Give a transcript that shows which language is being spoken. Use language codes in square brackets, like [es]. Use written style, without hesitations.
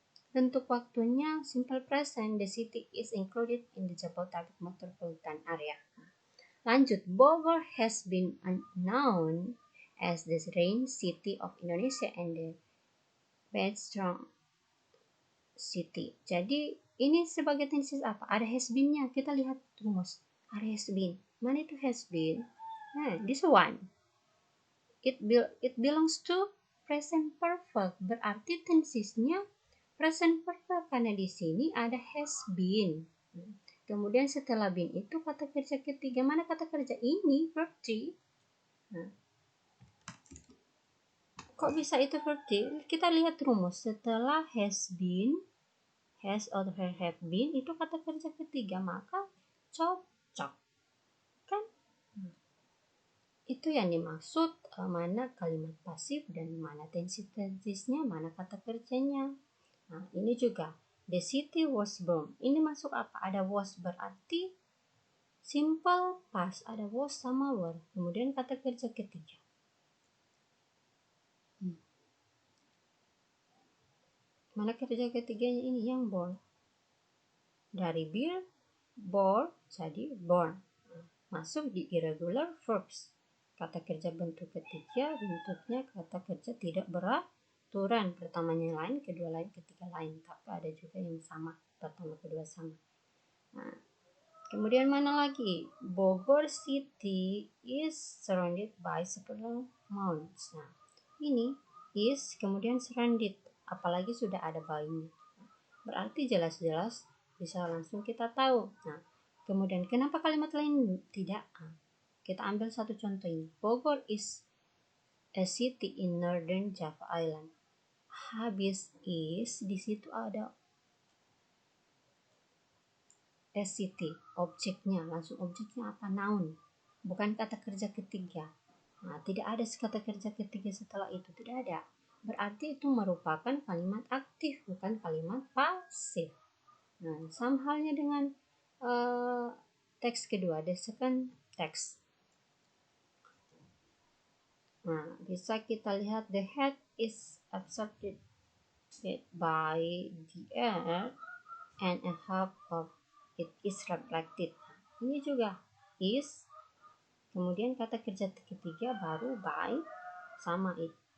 [id] Bentuk waktunya simple present. [en] The city is included in the Jabodetabek metropolitan area. Lanjut, Bogor has been known as the rain city of Indonesia and the bedrock city. [id] Jadi ini sebagai tenses apa? Ada has been-nya. Kita lihat rumus. Ada has been. Mana itu has been? Nah, [en] this one. It belongs to present perfect. [id] Berarti tensesnya present perfect karena di sini ada has been. Kemudian setelah been itu kata kerja ketiga. Mana kata kerja ini? Verb 3. Nah, kok bisa itu verb 3? Kita lihat rumus. Setelah has been, has or have been itu kata kerja ketiga, maka cocok kan? Itu yang dimaksud mana kalimat pasif dan mana tensesnya, mana kata kerjanya. Nah, ini juga [en] the city was born. [id] Ini masuk apa? Ada was berarti simple past, ada was sama were. Kemudian kata kerja ketiga. Mana kerja ketiganya ini? Yang born. Dari beer, born, jadi born. Masuk di irregular verbs. Kata kerja bentuk ketiga, bentuknya kata kerja tidak beraturan. Pertamanya lain, kedua lain, ketiga lain. Tapi ada juga yang sama, pertama kedua sama. Nah, kemudian mana lagi? [en] Bogor City is surrounded by several mountains. [id] Nah, ini is kemudian surrounded, apalagi sudah ada by-nya. Berarti jelas-jelas bisa langsung kita tahu. Nah, kemudian kenapa kalimat lain tidak? Kita ambil satu contoh ini. [en] Bogor is a city in northern Java Island. [id] Habis is di situ ada a city, objeknya, langsung objeknya apa? Noun, bukan kata kerja ketiga. Nah, tidak ada kata kerja ketiga setelah itu, tidak ada. Berarti itu merupakan kalimat aktif, bukan kalimat pasif. Nah, sama halnya dengan teks kedua, [en] the second text. [id] Nah, bisa kita lihat [en] the head is absorbed by the air and a half of it is reflected. [id] Ini juga is, kemudian kata kerja ketiga baru by sama it.